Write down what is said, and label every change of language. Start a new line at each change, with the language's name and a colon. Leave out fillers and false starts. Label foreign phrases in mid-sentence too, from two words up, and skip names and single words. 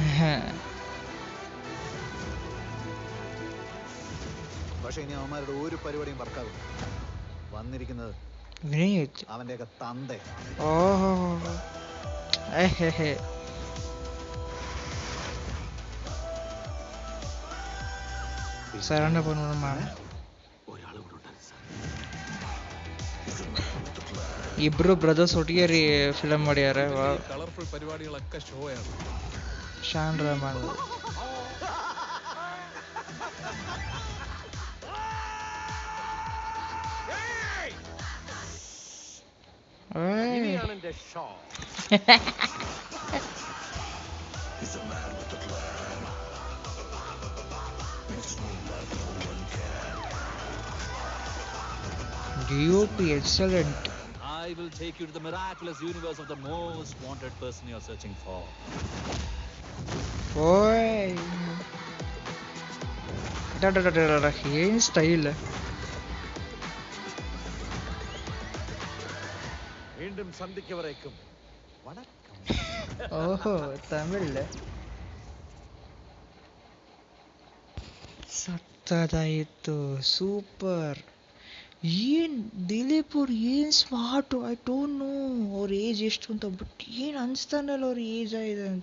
Malayalam: പക്ഷെ ഇനി അവന്മാരുടെ ഒരു പരിപാടിയും വർക്കാവില്ല. വന്നിരിക്കുന്നത് അവന്റെയൊക്കെ തന്ത. സാറാണ് പൊന്നുമാണ്.
Kannada: ಇಬ್ರು ಬ್ರದರ್ಸ್ ಒಟ್ಟಿಗೆ ಫಿಲಮ್ ಮಾಡ್ಯಾರ.
Malayalam: കളർഫുൾ പരിപാടികളൊക്കെ ഷോയാണ്. ಶಾನ್ ರಹಮಾನ್. ഇനിയാണ് എന്റെ ഷോ.
English: DOP excellent. I will take you to the miraculous universe of the most wanted person you are searching for.
Kannada: ಓಯ್ ಏನ್ ಸ್ಟೈಲ್.
Malayalam: വീണ്ടും സന്ധിക്കവരേക്കും വണക്കം.
Kannada: ಓಹೋ ತಮಿಳ್. ಸತ್ತದಾಯಿತು, ಸೂಪರ್. ಏನು ದಿಲೀಪ್ ಅವ್ರು ಏನು ಸ್ಮಾರ್ಟು.
English: I don't know
Kannada: ಅವ್ರ ಏಜ್ ಎಷ್ಟು ಅಂತ, ಬಟ್ ಏನು ಅನಿಸ್ತಾನಲ್ಲ ಅವ್ರ ಏಜ್ ಆಗಿದೆ ಅಂತ.